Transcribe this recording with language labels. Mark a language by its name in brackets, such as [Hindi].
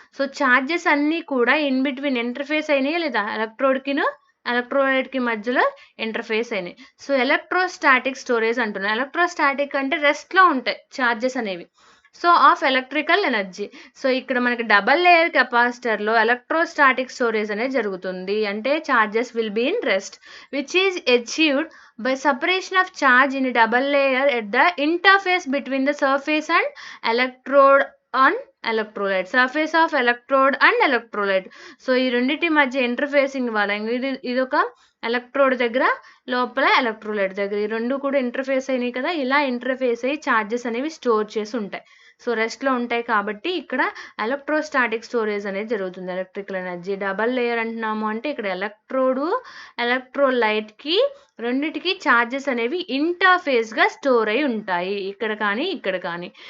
[Telugu] So charges అన్నీ కూడా in between interface అయినాయి లేదా, ఎలక్ట్రోడ్కిను ఎలక్ట్రోలైట్కి మధ్యలో ఇంటర్ఫేస్ అయినాయి. సో ఎలక్ట్రోస్టాటిక్ స్టోరేజ్ అంటున్నాం. ఎలక్ట్రోస్టాటిక్ అంటే రెస్ట్లో ఉంటాయి ఛార్జెస్ అనేవి, so of electrical energy. So ఇక్కడ మనకి డబల్ లేయర్ కెపాసిటర్లో ఎలక్ట్రోస్టాటిక్ స్టోరేజ్ అనేది జరుగుతుంది. [English] అంటే charges will be in rest which is achieved by separation of charge in a double layer at the interface between the surface and electrode on electrolyte, surface of electrode and electrolyte. [Telugu] So ఈ రెండింటి మధ్య interfacing వల్ల ఇది ఒక electrode దగ్గర, లోపల electrolyte దగ్గర, ఈ రెండు కూడా ఇంటర్ఫేస్ అయినాయి కదా. ఇలా ఇంటర్ఫేస్ అయ్యి ఛార్జెస్ అనేవి స్టోర్ చేసి ఉంటాయి. సో రెస్ట్లో ఉంటాయి కాబట్టి ఇక్కడ ఎలక్ట్రోస్టాటిక్ స్టోరేజ్ అనేది జరుగుతుంది. ఎలక్ట్రికల్ ఎనర్జీ డబల్ లేయర్ అంటున్నాము అంటే ఇక్కడ ఎలక్ట్రోడు ఎలక్ట్రోలైట్కి రెండిటికి ఛార్జెస్ అనేవి ఇంటర్ఫేస్గా స్టోర్ అయి ఉంటాయి, ఇక్కడ కానీ ఇక్కడ కానీ.